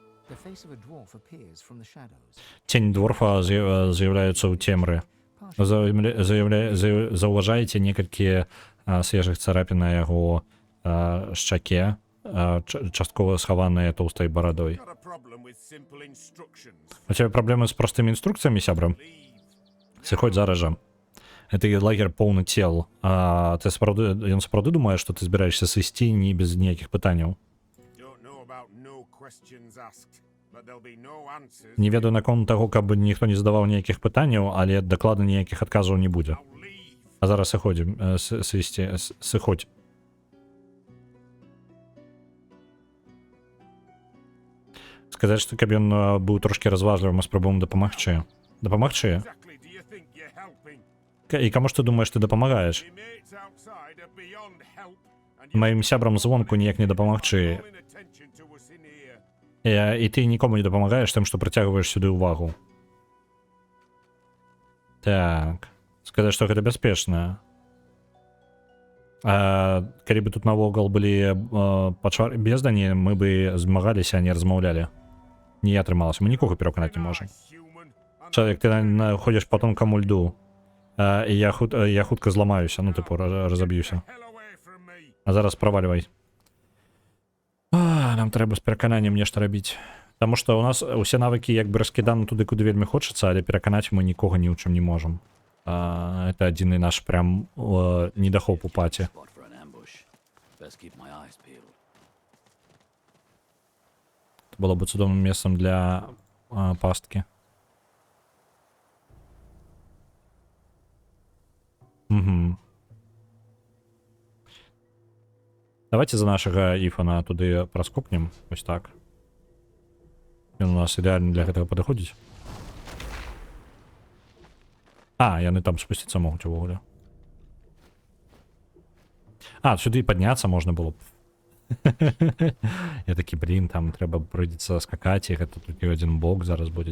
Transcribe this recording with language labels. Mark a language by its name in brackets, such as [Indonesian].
[English] The face of a dwarf appears from the shadows. [Belarusian] Тень дворфа з'яўляецца ў цемры. Заўважаеце некалькі свежых царапін на яго шчаке, часткова схаваныя тоўстай барадой. [English] Got a problem with simple instructions. [Belarusian] У цябе праблемы з простымі інструкцыямі, сябра? Сыходзь зараз жа. Гэты лагер поўны цел. Ён сапраўды думае, што ты збіраешся сысці не без ніякіх пытанняў. [English] Don't know about no questions asked, but there'll be no answers. [Belarusian] Не ведаю наконт таго, каб ніхто не задаваў ніякіх пытанняў, але дакладна ніякіх адказаў не будзе. [English] Now leave. [Belarusian] А зараз сыходзім, сыходзь. Сказаць, што каб ён быў трошкі разважлівым, мы спрабуем дапамагчы. Дапамагчы? [English] Exactly do you think you're helping? [Belarusian] І каму ж ты думаеш, ты дапамагаеш? [English] Your mates outside are beyond help, and [Belarusian] Маім сябрам звонку ніяк не дапамагчы. [English] calling attention to us in here. [Belarusian] І ты нікому не дапамагаеш тым, што прыцягваеш сюды ўвагу. Так. Сказаць, што гэта бяспечна. Калі бы тут навогул былі бездані, мы бы змагаліся, а не размаўлялі. Не атрымалася. Мы нікога пераканаць не можам. [English] Human, and [Belarusian] Чалавек, ты ходзіш па тонкаму льду, і я хутка зламаюся, ну, типу, разаб'юся. [English] hell away from me. [Belarusian] А зараз правальвай. Нам трэба з перакананнем нешта рабіць. Таму што ў нас усе навыкі як бы раскіданы туды, куды вельмі хочацца, але пераканаць мы нікога ні ў чым не можам. Это адзіны наш прям недахоп у паці. [English] Spot for an ambush. Best keep my eyes peeled. [Belarusian] Было бы цудоўным месцам для пасткі. Угу. Давайте за нашага Іфана туды праскокнем. Вось так. Ён у нас ідэальна для гэтага падыходзіць. Яны там спусціцца могуць увогуле. Сюды падняцца можна было б. Я такі, блин, там трэба прыйдзецца скакаць, і гэта тут і адзін бок зараз будзе.